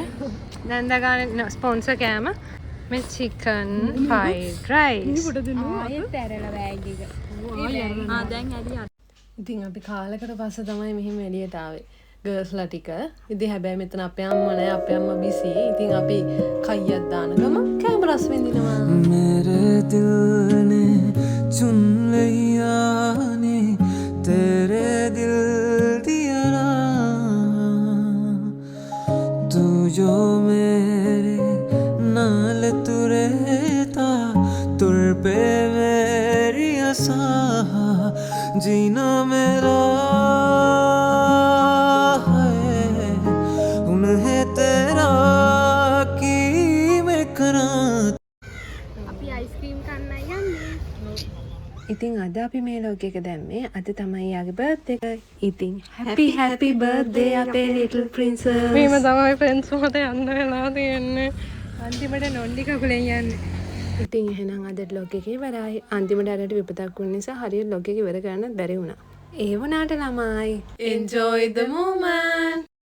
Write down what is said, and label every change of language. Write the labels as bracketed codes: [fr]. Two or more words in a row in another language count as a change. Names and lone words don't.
[si] නැන්ද ගානේ ස්පොන්සර් කෑම මේ [en] chicken fried rice. [si] ආයෙත් ඇරලා බෑග් එක. දැන් ඇලි ඉතින් අපි කාලෙකට පස්සේ තමයි මෙහෙම එළියට ආවේ. ගර්ල්ස්ලා ටික. ඉතින් හැබැයි මෙතන අපේ අම්මා නෑ අපේ අම්මා බිසි. ඉතින් අපි කයියක් දාන ගම කැමරාස් විඳිනවා. [pa] ਮੇਰੇ ਦਿਲ ਨੇ ਚੁਣ ਲਿਆ ਨੇ ਤੇਰੇ ਦਿਲ ਦਿਆ ਨਾ ਤੂ ਜੋ ਮੇਰੇ ਨਾਲ ਤੁਰੇਤਾ ਤੁਰ ਪੇ ਮੇਰੀ ਆਸਾ ਜੀਣਾ ਮੇਰਾ [si] ඉතින් අද අපි මේ ලෝකෙක දැම්මේ අද තමයි යාගේ බර්ත්ඩේ එක. ඉතින් [en] happy birthday [si] අපේ [en] little princess. [si] මේම තමයි ෆ්‍රෙන්ඩ්ස් මත යන්න වෙලා තියෙන්නේ අන්තිමට නොන්ඩි කකුලෙන් යන්නේ. ඉතින් එහෙනම් අද ලොග් එක ඉවරයි. අන්තිමට අරට විපතක් වුණ නිසා හරියට ලොග් එක ඉවර කරන්නත් බැරි වුණා. ඒ වුණාට ළමයි [en] enjoy the moment.